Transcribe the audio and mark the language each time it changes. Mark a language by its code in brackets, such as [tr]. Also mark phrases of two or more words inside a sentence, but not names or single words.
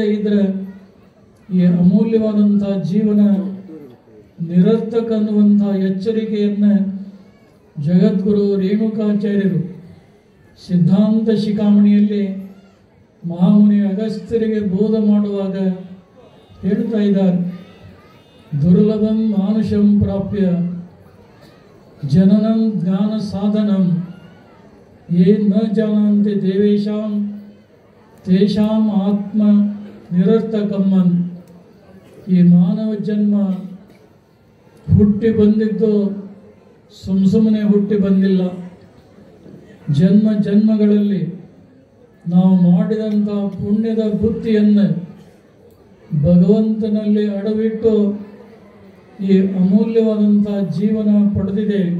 [kn] ಇದ್ದರೆ ಈ ಅಮೂಲ್ಯವಾದಂಥ ಜೀವನ ನಿರರ್ಥಕ ಅನ್ನುವಂಥ ಎಚ್ಚರಿಕೆಯನ್ನು ಜಗದ್ಗುರು ರೇಣುಕಾಚಾರ್ಯರು ಸಿದ್ಧಾಂತ ಶಿಖಾಮಣಿಯಲ್ಲಿ ಮಹಾಮುನಿ ಅಗಸ್ತ್ಯರಿಗೆ ಬೋಧ ಮಾಡುವಾಗ ಹೇಳ್ತಾ ಇದ್ದಾರೆ, [sa] ದುರ್ಲಭಂ ಮಾನುಷಂ ಪ್ರಾಪ್ಯ ಜನನಂ ಜ್ಞಾನ ಸಾಧನಂ ಯೇ ನ ಜಾನಂತಿ ದೇವೇಶಾಂ ತೇಷಾಂ ಆತ್ಮ ನಿರರ್ಥಕಮ್ಮನ್. [kn] ಈ ಮಾನವ ಜನ್ಮ ಹುಟ್ಟಿ ಬಂದಿದ್ದು ಸುಮ್ಮನೆ ಹುಟ್ಟಿ ಬಂದಿಲ್ಲ. ಜನ್ಮ ಜನ್ಮಗಳಲ್ಲಿ ನಾವು ಮಾಡಿದಂಥ ಪುಣ್ಯದ ಬುದ್ಧಿಯನ್ನು ಭಗವಂತನಲ್ಲಿ ಅಡವಿಟ್ಟು ಈ ಅಮೂಲ್ಯವಾದಂಥ ಜೀವನ ಪಡೆದಿದೆ.